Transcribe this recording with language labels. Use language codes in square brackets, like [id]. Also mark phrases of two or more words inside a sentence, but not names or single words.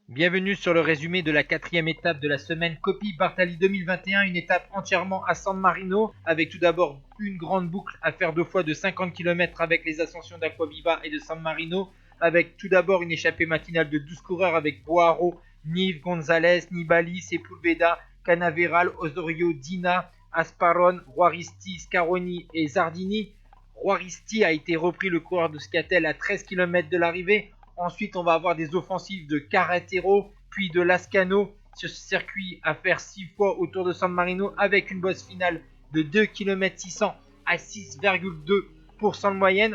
[fr] Bienvenue sur le résumé de la quatrième étape de la semaine Coppi Bartali 2021, une étape entièrement à San Marino, avec tout d'abord une grande boucle à faire 2 fois de 50 km avec les ascensions d'Acquaviva et de San Marino, avec tout d'abord une échappée matinale de 12 coureurs avec Boaro, Nive, Gonzalez, Nibali, Sepulveda, Canaveral, Osorio, Dina, Asparon, Juaristi, Scaroni et Zardini. Juaristi a été repris, le coureur de Scatel, à 13 km de l'arrivée. Ensuite, on va avoir des offensives de Carretero, puis de Lascano sur ce circuit à faire 6 fois autour de San Marino avec une bosse finale de 2 km 600 à 6,2% de moyenne.